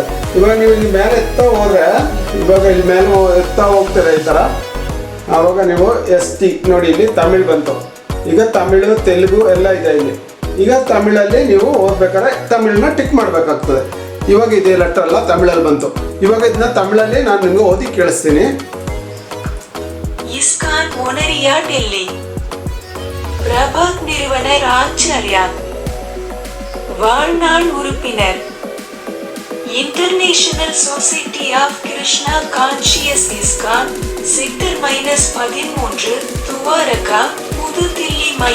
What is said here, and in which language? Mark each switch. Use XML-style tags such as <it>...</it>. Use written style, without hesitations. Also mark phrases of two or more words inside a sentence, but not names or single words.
<kn>ಇವಾಗ ನೀವು ಇಲ್ಲಿ ಮೇಲೆ ಎತ್ತಾ ಹೋದರೆ, ಇವಾಗ ಇಲ್ಲಿ ಮೇಲೆ ಎತ್ತಾ ಹೋಗ್ತೀರ ಈ ಥರ, ಆವಾಗ ನೀವು ST ನೋಡಿ ಇಲ್ಲಿ ತಮಿಳ್ ಬಂತು. ಈಗ ತಮಿಳು, ತೆಲುಗು ಎಲ್ಲ ಇದೆ ಇಲ್ಲಿ. ಈಗ ತಮಿಳಲ್ಲಿ ನೀವು ಓದ್ಬೇಕಾದ್ರೆ ತಮಿಳನ್ನ ಟಿಕ್ ಮಾಡಬೇಕಾಗ್ತದೆ. ಇವಾಗ ಇದೇ ಲೆಟರ್ ಎಲ್ಲ ತಮಿಳಲ್ಲಿ ಬಂತು. ಇವಾಗ ಇದನ್ನ ತಮಿಳಲ್ಲಿ ನಾನು ನಿಮ್ಗೆ ಓದಿ ಕೇಳಿಸ್ತೀನಿ.</kn> <ta>இஸ்கான் மொனரியா டெல்லி பிரபாத் நிறுவனர் ஆச்சாரியா வாழ்நாள் உறுப்பினர் இன்டர்நேஷனல் சொசைட்டி ஆஃப் கிருஷ்ணா கான்ஷியஸ் இஸ்கான் செக்டர் -13 துவாரகா புது தில்லி</ta>